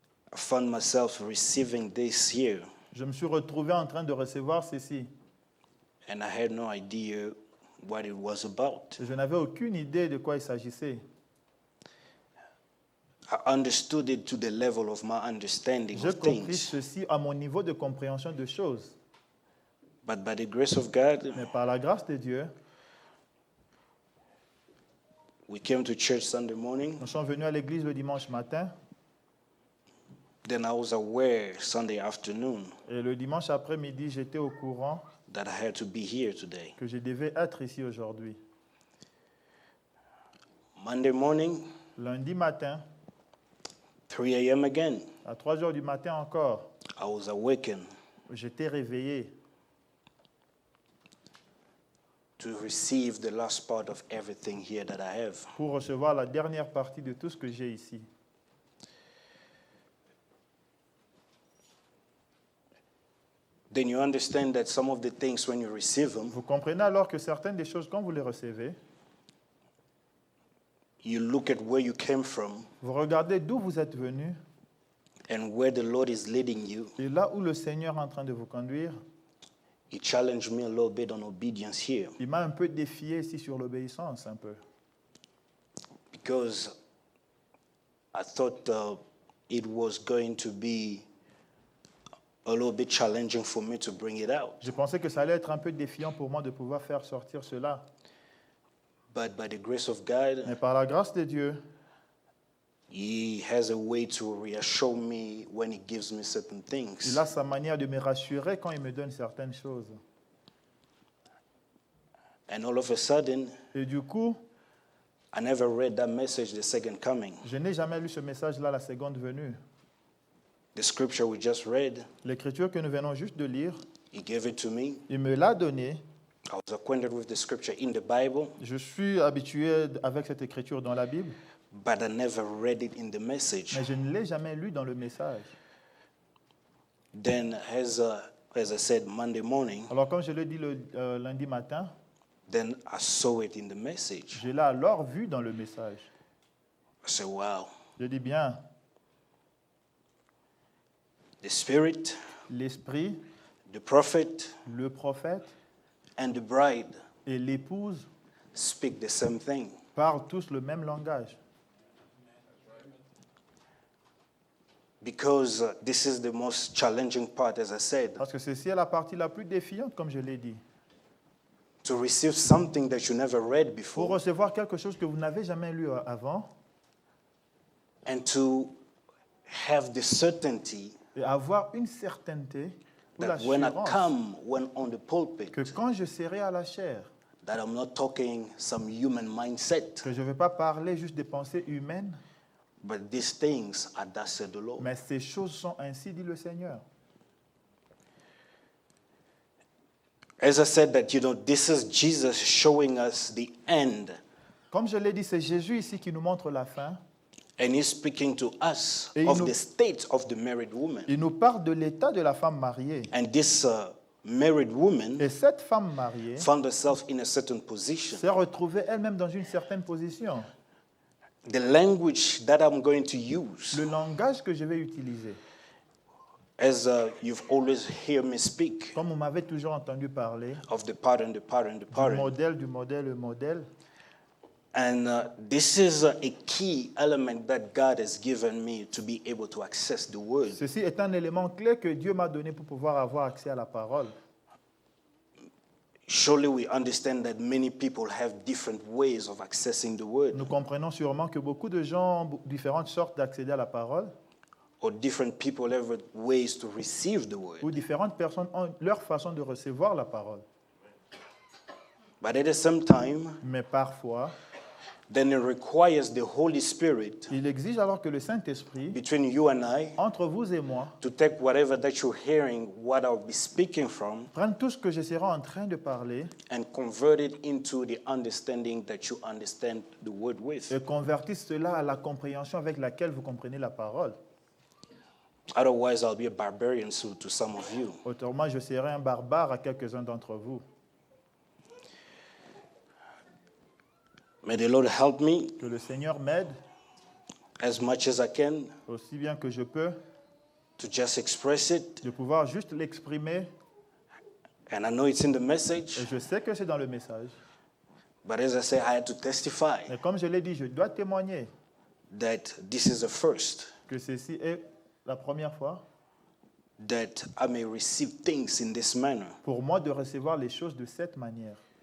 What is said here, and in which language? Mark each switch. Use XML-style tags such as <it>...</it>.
<en>I found myself receiving this here,</en> <fr>je me suis retrouvé en train de recevoir ceci.</fr> <en>and I had no idea what it was about.</en> <fr>Je n'avais aucune idée de quoi il s'agissait.</fr> <en>I understood it to the level of my understanding</en> <fr>J'ai</fr> <en>of</en> <fr>compris</fr> <en>things.</en> <fr>ceci à mon niveau de compréhension de choses.</fr> <en>But by the grace of God,</en> <fr>Mais par la grâce de Dieu,</fr> <en>we came to church Sunday morning.</en> <fr>nous sommes venus à l'église le dimanche matin.</fr> <en>Then I was aware Sunday afternoon</en> <fr>Et le dimanche après-midi, j'étais au courant</fr> <en>that I had to be here today.</en> <fr>que je devais être ici aujourd'hui.</fr> <en>Monday morning,</en> <fr>Lundi matin,</fr> <en>3 a.m. again,</en> <fr>à 3 heures du matin encore,</fr> <en>I was awakened</en> <fr>j'étais réveillé</fr> <en>to receive the last part of everything here that I have.</en> <fr>pour recevoir la dernière partie de tout ce que j'ai ici.</fr> <en>Then you understand that some of the things, when you receive them,</en> <fr>Vous comprenez alors que certaines des choses, quand vous les recevez,</fr> <en>you look at where you came from</en> <fr>vous regardez d'où vous êtes venu</fr> <en>and where the Lord is leading you.</en> <fr>et là où le Seigneur est en train de vous conduire.</fr> <en>He challenged me a little bit on obedience here</en> <fr>Il m'a un peu défié ici sur l'obéissance, un peu.</fr> <en>because I thought it was going to be a little bit challenging for me to bring it out.</en> <fr>Je pensais que ça allait être un peu défiant pour moi de pouvoir faire sortir cela.</fr> <en>But by the grace of God,</en> <fr>Mais par la grâce de Dieu,</fr> <en>He has a way to reassure me when He gives me certain things.</en> <fr>il a sa manière de me rassurer quand il me donne certaines choses.</fr> <en>And all of a sudden,</en> <fr>Et du coup,</fr> <en>I never read that message, the second coming.</en> <fr>je n'ai jamais lu ce message-là, la seconde venue.</fr> <en>The scripture we just read,</en> <fr>L'écriture que nous venons juste de lire,</fr> <en>He gave it to me.</en> <fr>il me l'a donnée.</fr> <en>I was acquainted with the scripture in the Bible,</en> <fr>Je suis habitué avec cette écriture dans la Bible,</fr> <en>but I never read it in the message.</en> <fr>mais je ne l'ai jamais lu dans le message.</fr> <en>Then, as I said, Monday morning,</en> <fr>Alors, comme je l'ai dit le lundi matin,</fr> <en>then I saw it in the message.</en> <fr>je l'ai alors vu dans le message.</fr> <en>I said, wow,</en> <fr>Je dis bien,</fr> <en>the Spirit,</en> <fr>l'esprit,</fr> <en>the prophet,</en> <fr>le prophète</fr> <en>and the bride</en> <fr>et l'épouse</fr> <en>speak the same thing.</en> <fr>parlent tous le même langage.</fr> <en>Because this is the most challenging part, as I said,</en> <fr>Parce que ceci est la partie la plus défiante, comme je l'ai dit.</fr> <en>to receive something that you never read</en> <fr>Pour</fr> <en>before</en> <fr>recevoir quelque chose que vous n'avez jamais lu avant</fr> <en>and to have the certainty</en> <fr>et avoir une certaineté ou</fr> <en>that when I</en> <fr>l'assurance</fr> <en>come, when on the pulpit,</en> <fr>que quand je serai à la chair,</fr> <en>that I'm not talking some human mindset,</en> <fr>que je ne vais pas parler juste des pensées humaines,</fr> <en>but these things are thus said the Lord.</en> <fr>mais ces choses sont ainsi, dit le Seigneur.</fr> <en>As I said that, this is Jesus showing us the end,</en> <fr>Comme je l'ai dit, c'est Jésus ici qui nous montre la fin.</fr> <en>and He's speaking to us</en> <fr>Et il</fr> <en>of</en> <fr>nous-</fr> <en>the state of the married woman.</en> <fr>Il nous parle de l'état de la femme mariée.</fr> <en>And this married woman</en> <fr>Et cette femme mariée</fr> <en>found herself in a certain position.</en> <fr>s'est retrouvée elle-même dans une certaine position.</fr> <en>The language that I'm going to use,</en> <fr>Le langage que je vais utiliser,</fr> <en>as you've always heard me speak,</en> <fr>comme vous m'avez toujours entendu parler,</fr> <en>of the pattern, the pattern, the</en> <fr>du</fr> <en>pattern.</en> <fr>modèle, le modèle,</fr> <en>And this is a key element that God has given me to be able to access the word.</en> <fr>ceci est un élément clé que Dieu m'a donné pour pouvoir avoir accès à la parole.</fr> <en>Surely we understand that many people have different ways of accessing the word,</en> <fr>Nous comprenons sûrement que beaucoup de gens ont différentes sortes d'accéder à la parole,</fr> <en>or different people have ways to receive the word.</en> <fr>ou différentes personnes ont leur façon de recevoir la parole.</fr> <en>But at the same time,</en> <fr>Mais parfois,</fr> <en>then it requires the Holy Spirit</en> <fr>il exige alors que le Saint-Esprit,</fr> <en>between you and I</en> <fr>entre vous et moi,</fr> <en>to take whatever that you're hearing, what I'll be speaking from,</en> <fr>prenne tout ce que je serai en train de parler</fr> <en>and convert it into the understanding that you understand the word with.</en> <fr>et convertisse cela à la compréhension avec laquelle vous comprenez la parole.</fr> <en>Otherwise, I'll be a barbarian to some of you.</en> <fr>Autrement, je serai un barbare à quelques-uns d'entre vous.</fr> <en>May the Lord help me</en> <fr>Que le Seigneur m'aide,</fr> <en>as much as I can</en> <fr>aussi bien que je peux,</fr> <en>to just express it.</en> <fr>de pouvoir juste l'exprimer.</fr> <en>And I know it's in the</en> <fr>Et</fr> <en>message,</en> <fr>je sais que c'est dans le message.</fr> <en>but as I say, I had to testify</en> <fr>Mais comme je l'ai dit, je dois témoigner</fr> <en>that this is the first,</en> <fr>que ceci est la première fois</fr> <en>that I may receive things in this manner.</en> <fr>pour moi de recevoir les choses de cette manière.</fr>